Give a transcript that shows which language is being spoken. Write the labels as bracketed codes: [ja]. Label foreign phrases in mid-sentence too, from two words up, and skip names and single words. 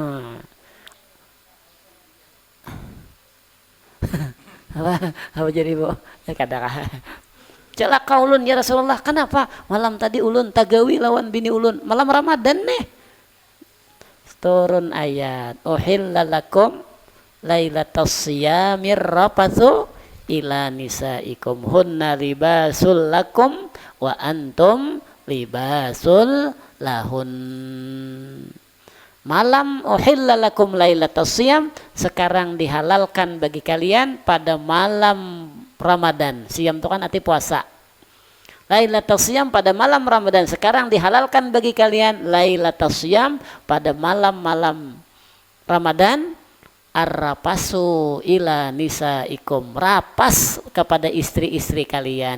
[bjn] Apa jadi bu? Kadang celaka ulun ya Rasulullah. Kenapa? Malam tadi ulun tagawi lawan bini ulun. Malam Ramadan nih. Turun ayat [ar] أحل لكم ليلة الصيام الرفث إلى نسائكم هن لباس لكم وأنتم لباس لهن. Malam أحل لكم ليلة الصيام, [id] sekarang dihalalkan bagi kalian pada malam Ramadan. Siam itu kan arti puasa. Lailatul Siyam pada malam Ramadan. Sekarang dihalalkan bagi kalian Lailatul Siyam pada malam-malam Ramadan. [ar] الرفث إلى نسائكم, [id] rapas kepada istri-istri kalian.